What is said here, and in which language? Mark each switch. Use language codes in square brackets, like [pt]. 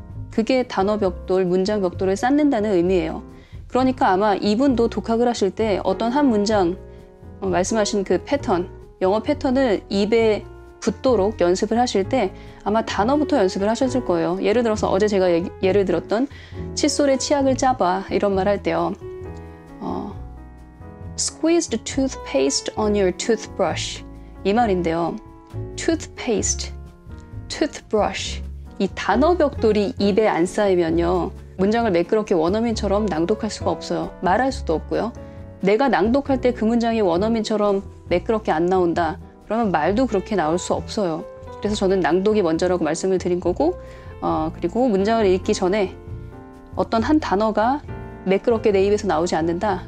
[ko] 그게 단어 벽돌, 문장 벽돌을 쌓는다는 의미예요. 그러니까 아마 이분도 독학을 하실 때 어떤 한 문장, 말씀하신 그 패턴, 영어 패턴을 입에 붙도록 연습을 하실 때 아마 단어부터 연습을 하셨을 거예요. 예를 들어서 어제 제가 예를 들었던 칫솔에 치약을 짜봐 이런 말 할 때요. [en] Squeeze the toothpaste on your toothbrush [ko] 이 말인데요. toothpaste, toothbrush 이 단어 벽돌이 입에 안 쌓이면요. 문장을 매끄럽게 원어민처럼 낭독할 수가 없어요. 말할 수도 없고요. 내가 낭독할 때 그 문장이 원어민처럼 매끄럽게 안 나온다. 그러면 말도 그렇게 나올 수 없어요. 그래서 저는 낭독이 먼저라고 말씀을 드린 거고 그리고 문장을 읽기 전에 어떤 한 단어가 매끄럽게 내 입에서 나오지 않는다.